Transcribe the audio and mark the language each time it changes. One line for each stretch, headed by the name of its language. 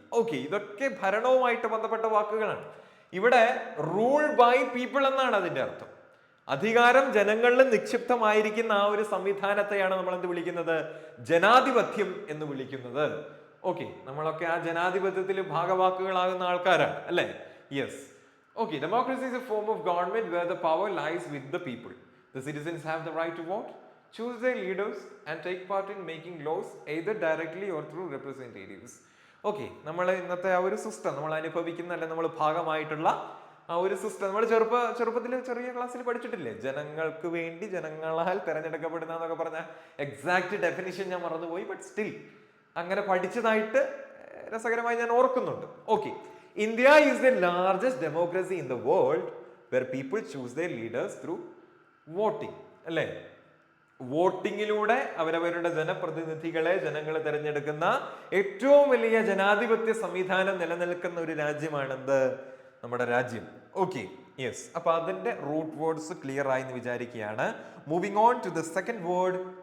Malayalam: Okay, ഇതൊക്കെ ഭരണവുമായിട്ട് ബന്ധപ്പെട്ട വാക്കുകളാണ്. ഇവിടെ
English: rule by people
Malayalam: എന്നാണ് അതിന്റെ അർത്ഥം. അധികാരം ജനങ്ങളിൽ നിക്ഷിപ്തമായിരിക്കുന്ന ആ ഒരു സംവിധാനത്തെയാണ് നമ്മൾ എന്ത് വിളിക്കുന്നത്? ജനാധിപത്യം എന്ന് വിളിക്കുന്നത്. ഓക്കെ, നമ്മളൊക്കെ ആ ജനാധിപത്യത്തിൽ ഭാഗവാക്കുകളാകുന്ന ആൾക്കാരാണ് അല്ലെ?
English: Yes. Okay, democracy is a form of government where the power lies with the people. The citizens have the right to vote, choose their leaders and take part in making laws either directly or through representatives.
Malayalam: Okay, നമ്മൾ ഇന്നത്തെ ആ ഒരു system നമ്മൾ അനുഭവിക്കുന്ന അല്ലെ നമ്മൾ ഭാഗമായിട്ടുള്ള ആ ഒരു സിസ്റ്റം നമ്മൾ ചെറുപ്പത്തിൽ ചെറിയ ക്ലാസ്സിൽ പഠിച്ചിട്ടില്ലേ? ജനങ്ങൾക്ക് വേണ്ടി ജനങ്ങളാൽ തെരഞ്ഞെടുക്കപ്പെടുന്ന എന്നൊക്കെ പറഞ്ഞ എക്സാക്ട് ഡെഫിനിഷൻ ഞാൻ മറന്നുപോയി.
English: but still
Malayalam: അങ്ങനെ പഠിച്ചതായിട്ട് രസകരമായി ഞാൻ ഓർക്കുന്നുണ്ട്.
English: Okay, India is the largest democracy in the world where people choose their leaders through voting.
Malayalam: അല്ലേ? വോട്ടിങ്ങിലൂടെ അവരവരുടെ ജനപ്രതിനിധികളെ ജനങ്ങൾ തിരഞ്ഞെടുക്കുന്ന ഏറ്റവും വലിയ ജനാധിപത്യ സംവിധാനം നിലനിൽക്കുന്ന ഒരു രാജ്യമാണെന്ത്? നമ്മുടെ രാജ്യം. Okay, yes. അപ്പൊ അതിന്റെ റൂട്ട് വേർഡ്സ് ക്ലിയർ ആയി എന്ന് വിചാരിക്കുകയാണ്.
English: Moving on to the second word.